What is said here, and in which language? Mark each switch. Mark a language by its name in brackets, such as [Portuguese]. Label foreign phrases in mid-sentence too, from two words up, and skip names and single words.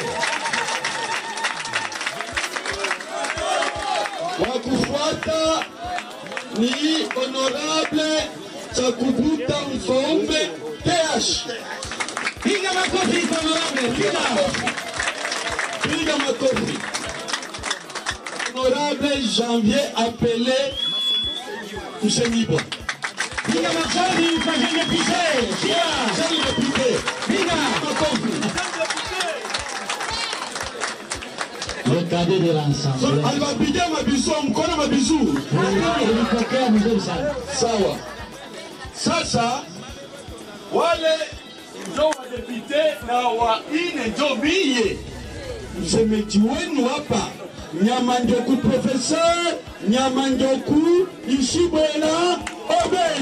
[Swahili] Wa kufuata ni Honorable Chakubuta Mfombe TH. Piga makofi kwa Honorable. Piga makofi. Honorable Janvier [French] appelé Msenibo. [Swahili] Piga makofi kwa Janvier Pise. Janvier Pise. Piga makofi. [French] Regardez de l'ensemble. [Swahili] Aliwapigia mabisu, mkono mabisu. Nilipokea mzuri sana. Sawa. Sasa wale ndio wadepite na wa ine ndio biye. Msemeji wenu hapa Nyamanjoku Professeur Nyamanjoku Ishibwela Obed.